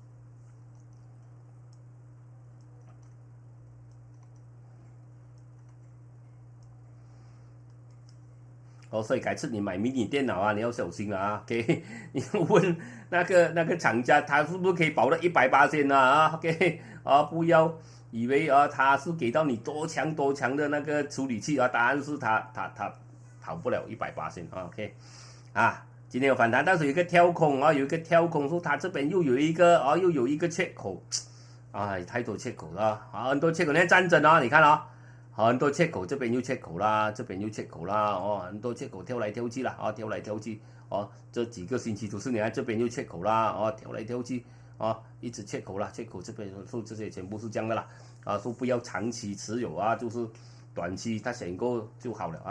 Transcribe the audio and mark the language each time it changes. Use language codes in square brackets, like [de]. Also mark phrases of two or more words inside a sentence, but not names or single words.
[zh] 所以改次你買迷你電腦你要小心了OK， 你問那個廠家他是不是可以保到100%OK， 以為他是給到你多強的那個處理器啊，答案是他跑不了180%啊 ，OK， 啊，今天有反彈，但是有一個跳空啊，有一個跳空，說它這邊又有一個缺口，啊，太多缺口了啊，很多缺口，你看站着啊，你看啊，很多缺口，這邊又缺口啦，這邊又缺口啦，哦，很多缺口跳來跳去啦，啊，跳來跳去，哦，這幾個星期都是你看這邊又缺口啦，哦，跳來跳去。啊，一直缺口啦，缺口這邊說這些全部是這樣的啦，啊，說不要長期持有啊，就是短期它選購就好了啊。